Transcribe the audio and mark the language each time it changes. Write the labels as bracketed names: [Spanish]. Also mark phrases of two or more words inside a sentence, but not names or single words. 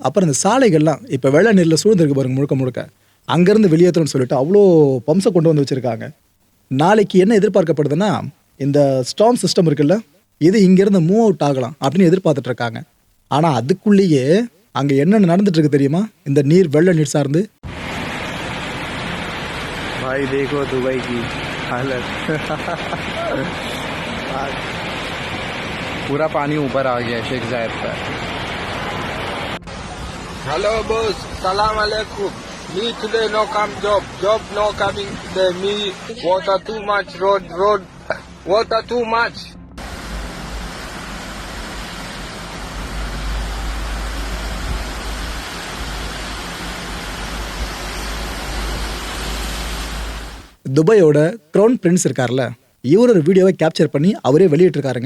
[Tamil] அப்புறம் இந்த சாலைகள்லாம் இப்போ வெள்ள நீரில் சூழ்ந்திருக்கு பாருங்க, முழுக்க அங்கேருந்து வெளியேற்றணும்னு சொல்லிட்டு அவ்வளோ பம்ப்ஸை கொண்டு வந்து வச்சுருக்காங்க. நாளைக்கு என்ன எதிர்பார்க்கப்படுதுன்னா, இந்த [English] storm system [Tamil] இருக்குல்ல, இது இங்கேருந்து [English] move out [Tamil] ஆகலாம் அப்படின்னு எதிர்பார்த்துட்டு இருக்காங்க. ஆனால் அதுக்குள்ளேயே அங்கே என்னென்ன நடந்துட்டு இருக்கு தெரியுமா? இந்த நீர், வெள்ள நீர் சார்ந்து [Hindi] भाई देखो दुबई की हालत पूरा पानी ऊपर आ गया शेख जायद पर. [English] Hello boss, [Arabic] السلام عليكم. [English] Me today no come job no coming today. Me water too much, road water too much. [Tamil] துபாயோட [English] crown prince [Tamil] இருக்கார்ல, இவர் ஒரு வீடியோவை கேப்சர் பண்ணி அவரே வெளியிட்டிருக்காருங்க.